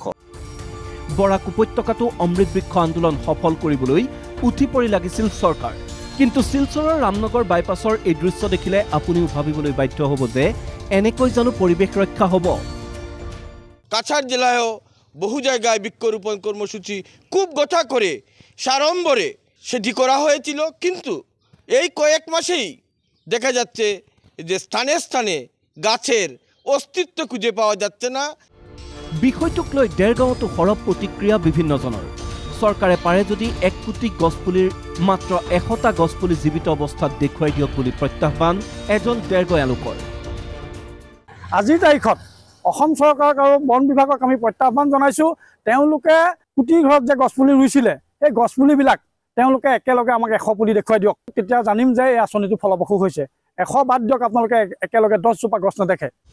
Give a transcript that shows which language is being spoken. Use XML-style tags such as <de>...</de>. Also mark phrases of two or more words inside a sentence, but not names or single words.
<as>বৰাক উপত্যকাটো অমৃত বৃক্ষ আন্দোলন সফল কৰিবলৈ উঠি পৰি লাগিছিল চৰকাৰ কিন্তু শিলচৰৰ ৰামনগৰ বাইপাছৰ এই দৃশ্য দেখিলে আপুনিও ভাবিবলৈ বাধ্য হ'ব যে এনেকৈ জানো পৰিৱেশ ৰক্ষা হ'ব</as> <bn>কাছাড় জেলায়ও বহু জায়গায় বৃক্ষরোপণ কর্মসূচি খুব গোটা করে সাড়ম্বরে সেটি করা হয়েছিল কিন্তু এই কয়েক মাসেই দেখা যাচ্ছে যে স্থানে স্থানে গাছের অস্তিত্ব খুঁজে পাওয়া যাচ্ছে না</bn> <as>বিষয়টোক লৈ দেৰগাঁৱতো সৰব প্ৰতিক্ৰিয়া বিভিন্নজনৰ চৰকাৰে পাৰে যদি 1 কোটি গছপুলিৰ মাত্ৰ 100টা গছপুলি জীৱিত অৱস্থাত দেখুৱাই দিয়ক বুলি প্ৰত্যাহ্বান এজন দেৰগাঁৱীয়া লোকৰ আজিৰ তাৰিখত অসম চৰকাৰক আৰু বন বিভাগক আমি প্ৰত্যাহ্বান জনাইছোঁ তেওঁলোকে কোটি ঘৰত যে গছপুলি ৰুইছিলে এই গছপুলিবিলাক তেওঁলোকে একেলগে আমাক 100 পুলি দেখুৱাই দিয়ক তেতিয়া জানিম যে এই আঁচনিটো ফলপ্ৰসূ হৈছে 100 বাদ দিয়ক আপোনালোকে একেলগে 10 জোপা গছ নেদেখে</as>